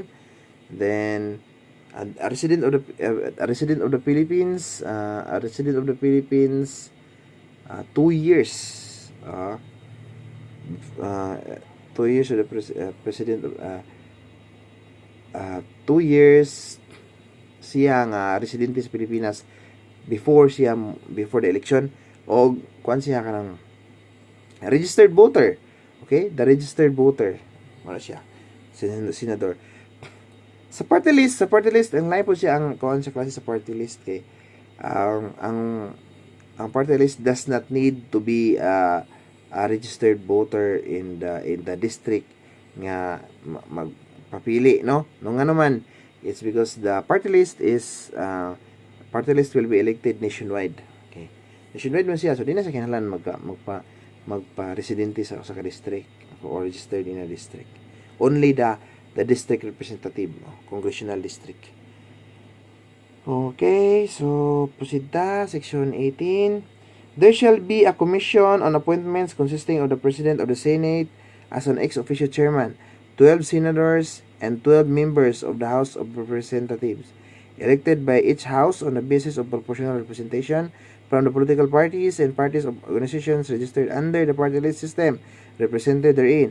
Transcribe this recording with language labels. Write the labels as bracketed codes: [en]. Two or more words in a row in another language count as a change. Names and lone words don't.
[en] Then a resident of the Philippines, 2 years, 2 years of the president of [ceb] 2 years siya nga residente sa Pilipinas [en] before the election, [ceb] o kuan siya kanang [en] registered voter, [ceb] okay, [en] the registered voter [ceb] wala siya senador. Sa party list ang lain po siya ang kuan sa klase sa party list kay ang party list [en] does not need to be a registered voter in the district [ceb] nga magpapili, no nga naman. [en] It's because the party list will be elected nationwide, okay, nationwide [ceb] man siya, so di na sa kinahanglan magpa-residente sa ka-district [en] or registered in a district. Only the district representative, congressional district. Okay, so proceed ta, section 18. There shall be a commission on appointments consisting of the President of the Senate as an ex-officio chairman, 12 senators, and 12 members of the House of Representatives, elected by each house on the basis of proportional representation from the political parties and parties of organizations registered under the party list system represented therein.